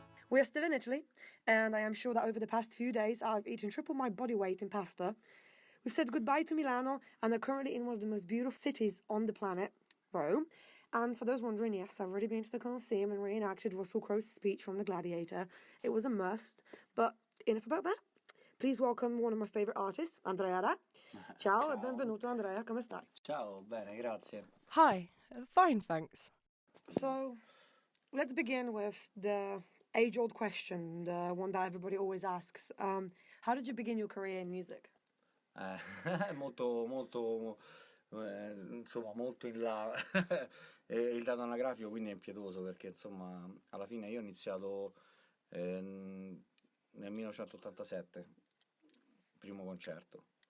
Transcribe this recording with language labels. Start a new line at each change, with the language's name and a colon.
English: We are still in Italy, and I am sure that over the past few days I've eaten triple my body weight in pasta. We've said goodbye to Milano and are currently in one of the most beautiful cities on the planet, Rome. And for those wondering, yes, I've already been to the Colosseum and reenacted Russell Crowe's speech from The Gladiator. It was a must, but enough about that. Please welcome one of my favourite artists, Andrea Ra.
Italian: Ciao e benvenuto Andrea, come stai? Ciao, bene, grazie.
English: Hi, fine, thanks. So, let's begin with the age-old question, the one that everybody always asks. How did you begin your career in music?
Italian: Molto, insomma, molto in là. Il dato anagrafico quindi è impietoso perché, insomma, alla fine io ho iniziato nel 1987, primo concerto.